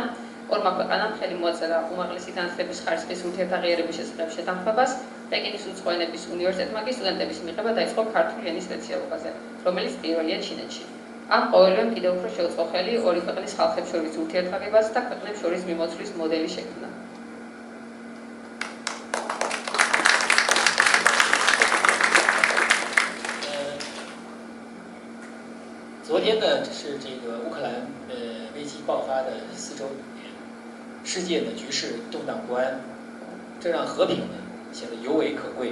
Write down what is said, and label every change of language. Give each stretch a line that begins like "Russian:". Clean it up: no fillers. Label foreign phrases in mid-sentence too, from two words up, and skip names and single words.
Georgian: ორმა ქვეყანამ ხელი მოაწერა უმაღლესი განათლების ხარისხის ურთიერთაღიარების შესახებ შეთანხმებას. პეკინის უცხო ენების უნივერსიტეტმა კი სტუდენტების მიღება დაიწყო ქართული ენის სპეციალობაზე, რომელიც პირველია ჩინეთში. ამ ყოველივემ კიდევ უფრო შეუწყო ხელი ორი ქვეყნის ხალხებს შორის ურთიერთგაგებას და ქვეყნებს შორის მიმოცვლის მოდელი შექმნა.
Chinese: 昨天呢，是这个乌克兰危机爆发的4周年，世界的局势动荡不安，这让和平呢显得尤为可贵。